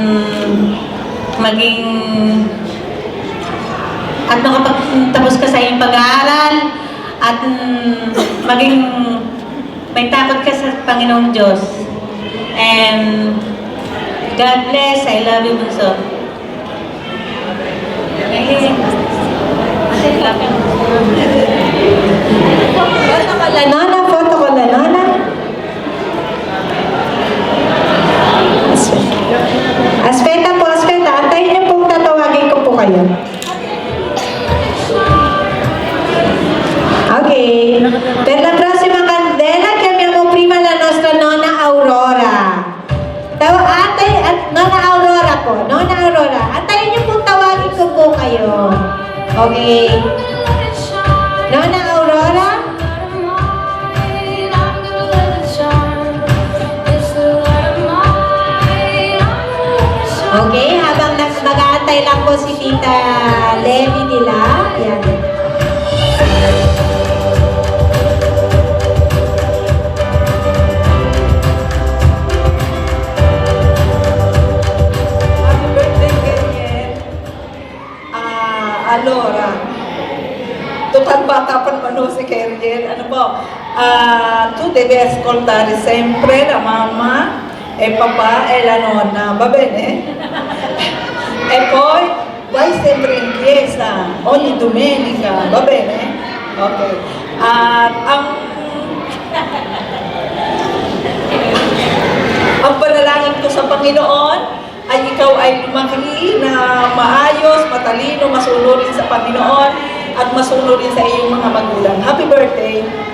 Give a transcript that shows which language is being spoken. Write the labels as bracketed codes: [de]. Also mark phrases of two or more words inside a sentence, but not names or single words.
[tl] makapagtapos ka sa iyong pag-aaral, at maging may takot ka sa Panginoong Diyos. [en] And God bless. I love you, Bunso. [tl] Foto ko la Nona. [it] Aspeta po, aspeta. [tl] Antayin niyo pong tatawagin ko po kayo. Okay. [it] Per la prossima candela chiamiamo prima la nostra nonna Aurora. [tl] Nonna Aurora po. Nonna Aurora. Antayin niyo pong tawagin ko po kayo. Okay. Nonna Aurora. Okay, habang mag-aantay lang po si Tita Levi nila. Yan. [en] Happy birthday, Keriel. [tl] Allora, total bata pa naman si Keriel. Ano po? [it] Tu devi ascoltare sempre la mamma e papà e la nonna, va bene? E poi vai sempre in chiesa ogni domenica, va bene? Ok. [tl] Ang panalangin ko sa Panginoon ay ikaw ay lumaki na maayos, matalino, masunurin sa Panginoon at masunurin sa iyong mga magulang. [en] Happy birthday!